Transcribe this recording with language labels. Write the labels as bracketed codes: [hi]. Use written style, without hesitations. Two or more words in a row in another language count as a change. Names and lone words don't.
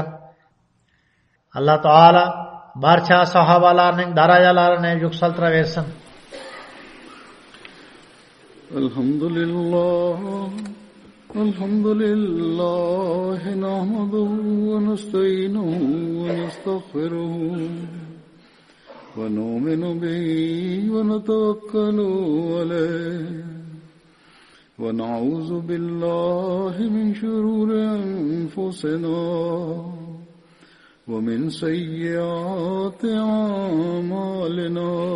[uz] Alloh taolo barcha sahobalarning darajalarini yuksaltiraversin. [ar] الحمد لله نحمده ونستعينه ونستغفره ونؤمن به ونتوكل عليه ونعوذ بالله من شرور أنفسنا ومن سيئات أعمالنا